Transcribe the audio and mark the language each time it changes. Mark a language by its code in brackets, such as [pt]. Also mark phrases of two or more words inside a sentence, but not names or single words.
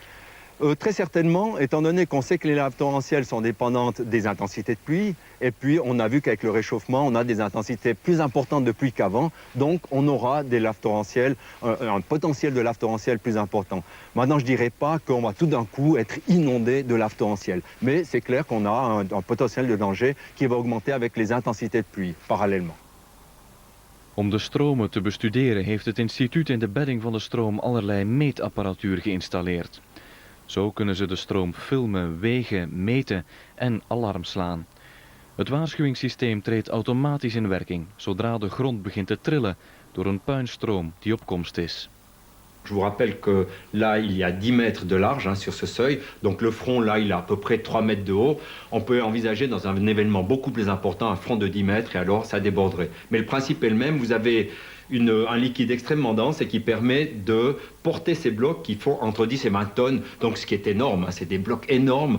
[fr] Très certainement, étant donné qu'on sait que les laves torrentielles sont dépendantes des intensités de pluie, et puis on a vu qu'avec le réchauffement, on a des intensités plus importantes de pluie qu'avant, donc on aura des laves torrentielles, un potentiel de laves torrentielles plus important. Maintenant, je ne dirais pas qu'on va tout d'un coup être inondé de laves torrentielles, mais c'est clair qu'on a un potentiel de danger qui va augmenter avec les intensités de pluie, parallèlement. [nl] Om de stromen te bestuderen heeft het instituut in de bedding van de stroom allerlei meetapparatuur geïnstalleerd. Zo kunnen ze de stroom filmen, wegen, meten en alarm slaan. Het waarschuwingssysteem treedt automatisch in werking zodra de grond begint te trillen door een puinstroom die op komst is. [fr] Je vous rappelle que là, il y a 10 mètres de large sur ce seuil. Donc le front, là, il a à peu près 3 mètres de haut. On peut envisager dans un événement beaucoup plus important un front de 10 mètres et alors ça déborderait. Mais le principe est le même. Vous avez un liquide extrêmement dense et qui permet de porter ces blocs qui font entre 10 et 20 tonnes, donc ce qui est énorme, hein, c'est des blocs énormes.